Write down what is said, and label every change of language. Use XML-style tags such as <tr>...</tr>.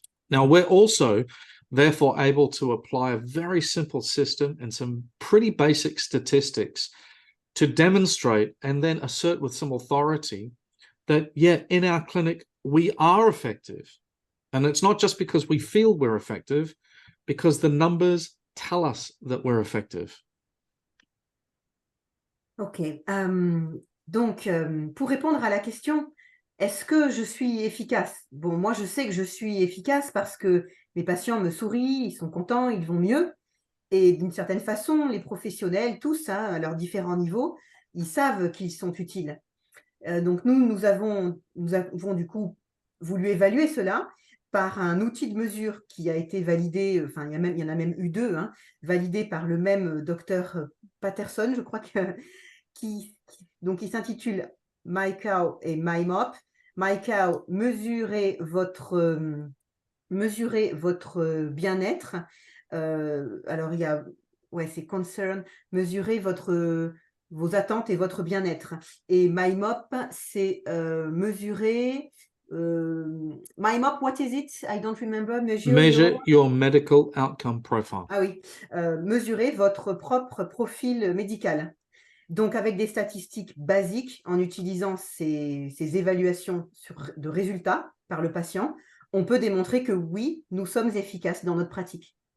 <en>Now, we're also therefore able to apply a very simple system and some pretty basic statistics to demonstrate and then assert with some authority that, yeah, in our clinic, we are effective. And it's not just because we feel we're effective, because the numbers tell us that we're effective. Ok.</en> <fr>Donc, pour répondre à la question, est-ce que je suis efficace? Bon, moi, je sais que je suis efficace parce que mes patients me sourient, ils sont contents, ils vont mieux. Et d'une certaine façon, les professionnels, tous, hein, à leurs différents niveaux, ils savent qu'ils sont utiles. Donc nous avons du coup voulu évaluer cela par un outil de mesure qui a été validé, enfin il y en a même eu deux, hein, validé par le même docteur Patterson, je crois qui s'intitule MyCow et MyMop. MyCow, mesurez votre bien-être. Alors il y a, ouais, c'est concern, mesurer vos attentes et votre bien-être. Et MyMop, c'est mesurer.</fr> <en>MyMop, what is it? I don't remember. Measure your medical outcome profile.</en> <fr>Ah oui, mesurer votre propre profil médical. Donc, avec des statistiques basiques, en utilisant ces évaluations de résultats par le patient, on peut démontrer que oui, nous sommes efficaces dans notre pratique.</fr>